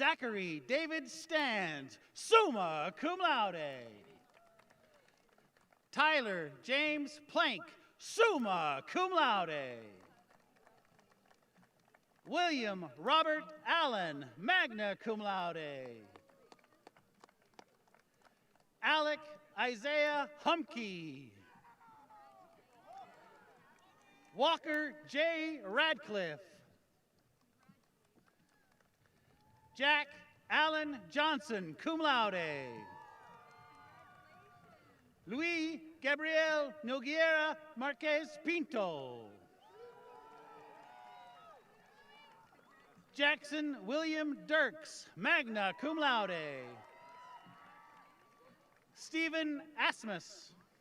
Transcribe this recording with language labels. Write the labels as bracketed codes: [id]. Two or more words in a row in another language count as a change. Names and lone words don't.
[en] Zachary David Stands, [la] summa cum laude. [en] Tyler James Plank, [la] summa cum laude. [en] William Robert Allen, [la] magna cum laude. [en] Alec Isaiah Humke. Walker J. Radcliffe. Jack Allen Johnson, [la] cum laude. [en] Luis Gabriel Noguera Marquez Pinto. Jackson William Dirks, [la] magna cum laude. [en] Stephen Asmus.